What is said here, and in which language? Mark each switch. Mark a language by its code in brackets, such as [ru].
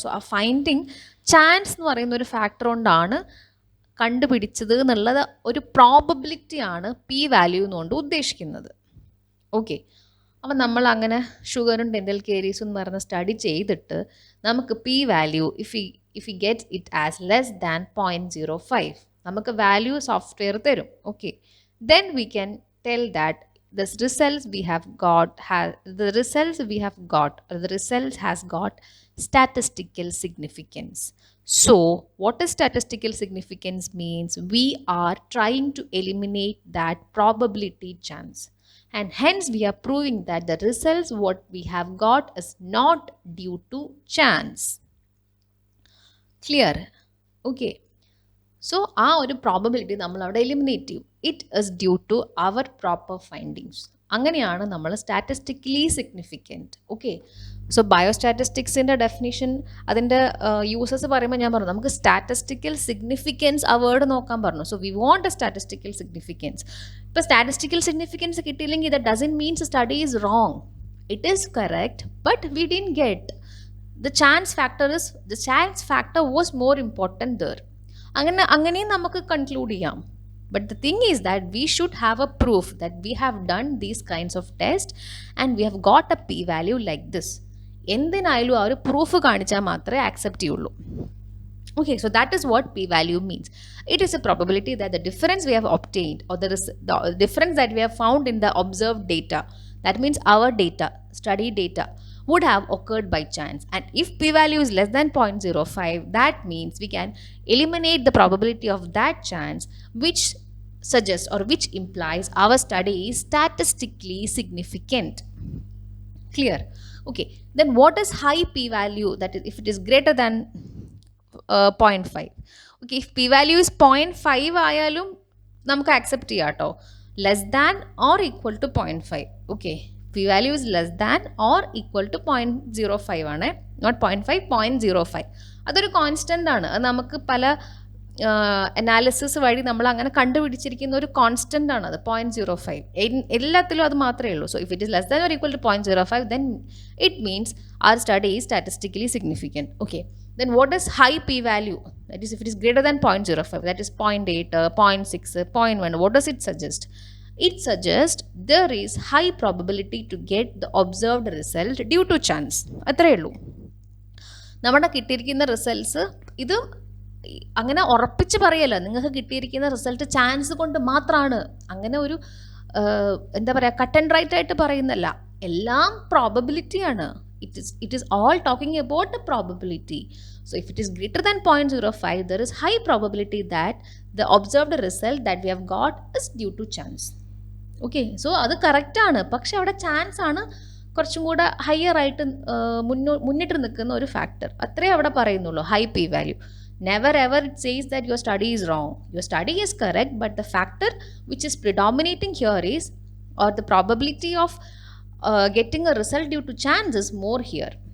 [ml] So ആ finding chance എന്ന് പറയുന്ന ഒരു ഫാക്ടർ കൊണ്ടാണ് കണ്ടുപിടിച്ചത് എന്നുള്ളത് ഒരു പ്രോബബിലിറ്റിയാണ് പി വാല്യൂ എന്നുകൊണ്ട് ഉദ്ദേശിക്കുന്നത്. ഓക്കെ, അപ്പം നമ്മൾ അങ്ങനെ ഷുഗറും ഡെൻ്റൽ കേരീസും എന്ന് പറഞ്ഞ സ്റ്റഡി ചെയ്തിട്ട് നമുക്ക് P value [en] if you get it as less than [ml] 0.05 നമുക്ക് വാല്യൂ സോഫ്റ്റ്വെയർ തരും. [en] Okay, then we can tell that this results we have got has the results we have got or the results has got statistical significance. So what is statistical significance means? We are trying to eliminate that probability chance, and hence we are proving that the results what we have got is not due to chance. Clear? [ml] Okay, so ആ ഒരു probability നമ്മൾ അവിടെ eliminate ചെയ്യും. [en] It is due to our proper findings. [ml] അങ്ങനെയാണ് നമ്മൾ [en] Statistically significant. [ml] Okay, so ബയോസ്റ്റാറ്റിസ്റ്റിക്സിൻ്റെ definition അതിൻ്റെ uses പറയുമ്പോൾ ഞാൻ പറഞ്ഞു നമുക്ക് സ്റ്റാറ്റിസ്റ്റിക്കൽ സിഗ്നിഫിക്കൻസ് ആ വേർഡ് നോക്കാൻ പറഞ്ഞു. [en] So we want a statistical significance. [ml] ഇപ്പോൾ സ്റ്റാറ്റിസ്റ്റിക്കൽ സിഗ്നിഫിക്കൻസ് കിട്ടിയില്ലെങ്കിൽ [en] That doesn't means study is wrong. It is correct but we didn't get the chance factor was more important there. [ml] അങ്ങനെയും നമുക്ക് conclude ചെയ്യാം. [en] But the thing is that we should have a proof that we have done these kinds of test and we have got a p value like this. [ml] എന്തിനായാലും ആ ഒരു proof കാണിച്ചാൽ മാത്രമേ accept ചെയ്യുള്ളൂ. [en] Okay, so that is what p-value means. It is a probability that the difference we have obtained or the difference that we have found in the observed data, that means our data, study data, would have occurred by chance. And if p-value is less than 0.05, that means we can eliminate the probability of that chance, which suggests or which implies our study is statistically significant. Clear? Okay, then what is high p-value? That is, if it is greater than 0.5. [ml] Okay, [en] if p-value is 0.5 [ml] ആയാലും നമുക്ക് accept ചെയ്യാം കേട്ടോ. [en] Less than or equal to 0.5. Okay, p-value is less than or equal to 0.05 ആണ്, not 0.5, 0.05. [ml] അതൊരു constant ആണ്. അത് നമുക്ക് പല അനാലിസിസ് വഴി നമ്മൾ അങ്ങനെ കണ്ടുപിടിച്ചിരിക്കുന്ന ഒരു കോൺസ്റ്റൻ്റ് ആണ് അത് 0.05. എല്ലാത്തിലും അത് മാത്രമേ ഉള്ളൂ. [en] So if it is less than or equal to 0.05 then it means our study is statistically significant. Okay, then what is high p-value? That is, if it is greater than 0.05, that is 0.8, 0.6, 0.1, what does it suggest? It suggests there is high probability to get the observed result due to chance. [ml] അത്രയേ ഉള്ളൂ. നമ്മുടെ കിട്ടിയിരിക്കുന്ന results ഇത് അങ്ങനെ ഉറപ്പിച്ച് പറയല്ല, നിങ്ങൾക്ക് കിട്ടിയിരിക്കുന്ന റിസൾട്ട് ചാൻസ് കൊണ്ട് മാത്രമാണ്. അങ്ങനെ ഒരു എന്താ പറയുക, കട്ട് ആൻഡ് റൈറ്റ് ആയിട്ട് പറയുന്നല്ല, എല്ലാം പ്രോബബിലിറ്റിയാണ്. [en] It is all talking about the probability. So if it is greater than 0.05, there is high probability that the observed result that we have got is due to chance. [ml] Okay, so അത് കറക്റ്റാണ്. പക്ഷെ അവിടെ chance ആണ് കുറച്ചും കൂടെ higher ആയിട്ട് മുന്നിട്ട് നിൽക്കുന്ന ഒരു ഫാക്ടർ. അത്രേ അവിടെ പറയുന്നുള്ളൂ [en] High p value. Never ever it says that your study is wrong. Your study is correct, but the factor which is predominating here is or the probability of getting a result due to chance is more here.